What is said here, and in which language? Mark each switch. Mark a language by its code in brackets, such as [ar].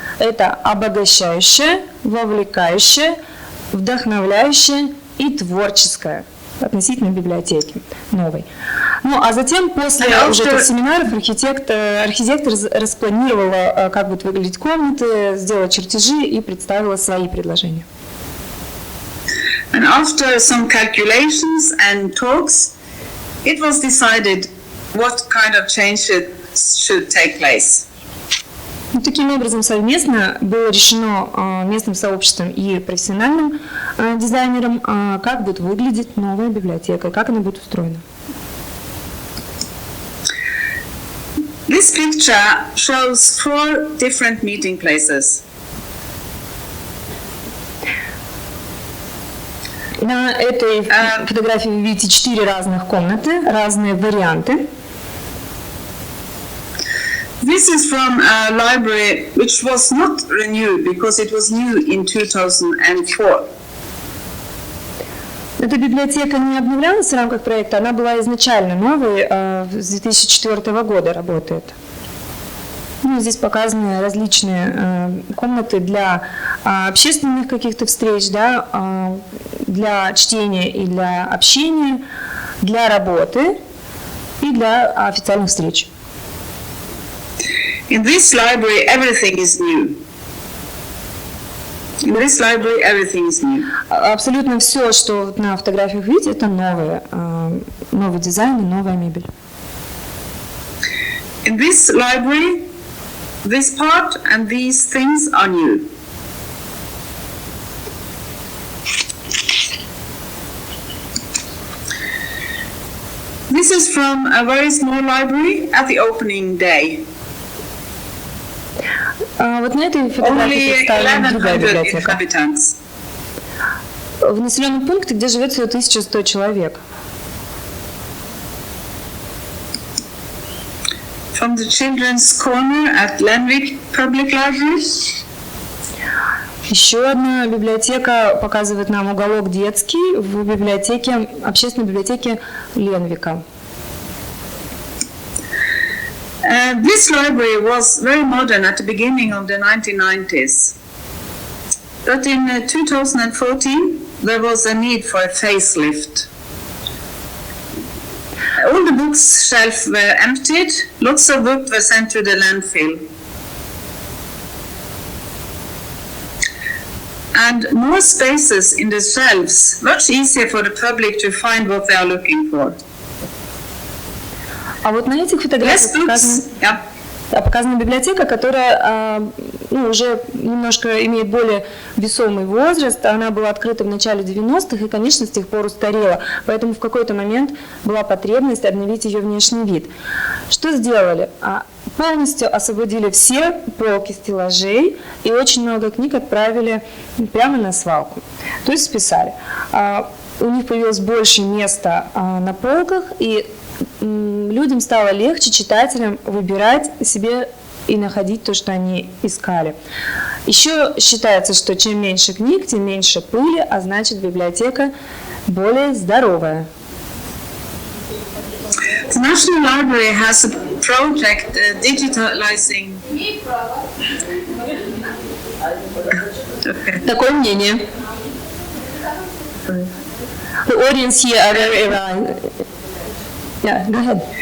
[ru] Это обогащающее, вовлекающее, вдохновляющее и творческое относительно библиотеки новой. Ну, а затем, после уже этих семинаров, архитектор распланировала, как будут выглядеть комнаты, сделала чертежи и представила свои предложения. [en] And after some calculations and talks, it was decided what kind of changes should take place. [ru] Ну, таким образом, совместно было решено местным сообществом и профессиональным дизайнером, как будет выглядеть новая библиотека, как она будет устроена. [en] This picture shows 4 different meeting places. [ru] На этой фотографии вы видите 4 разных комнаты, разные варианты. [en] This is from a library which was not renewed because it was new in 2004. [ru] Эта библиотека не обновлялась в рамках проекта, она была изначально новой, с 2004 года работает. Ну, здесь показаны различные комнаты для общественных каких-то встреч, да, для чтения и для общения, для работы и для официальных встреч. [en] In this library, everything is new. In this library, everything is new. [ru] Абсолютно все, что на фотографиях видите, это новый дизайн и новая мебель. [en] In this library, this part and these things are new. This is from a very small library at the opening day. [ru] Вот на этой фотографии [en] Only [ru] представлена другая [en] 1100 [ru] библиотека. [en] inhabitants. [ru] В населенном пункте, где живет всего 1100 человек. [en] From the Children's Corner at Lenvik Public Library. [ru] Еще одна библиотека показывает нам уголок детский в библиотеке, общественной библиотеке Ленвика. [en] This library was very modern at the beginning of the 1990s. But in 2014, there was a need for a facelift. All the books shelves were emptied, lots of books were sent to the landfill. And more spaces in the shelves, much easier for the public to find what they are looking for. [ru] А вот на этих фотографиях [en] Less books, yeah. [ru] показана библиотека, которая уже немножко имеет более весомый возраст. Она была открыта в начале 90-х и, конечно, с тех пор устарела. Поэтому в какой-то момент была потребность обновить ее внешний вид. Что сделали? Полностью освободили все полки стеллажей и очень много книг отправили прямо на свалку. То есть списали. У них появилось больше места на полках, и людям стало легче, читателям, выбирать себе и находить то, что они искали. Еще считается, что чем меньше книг, тем меньше пыли, а значит библиотека более здоровая. [en] The National Library has a project digitalizing. [ru] Такое мнение. [en] The audience here are very Yeah, go ahead.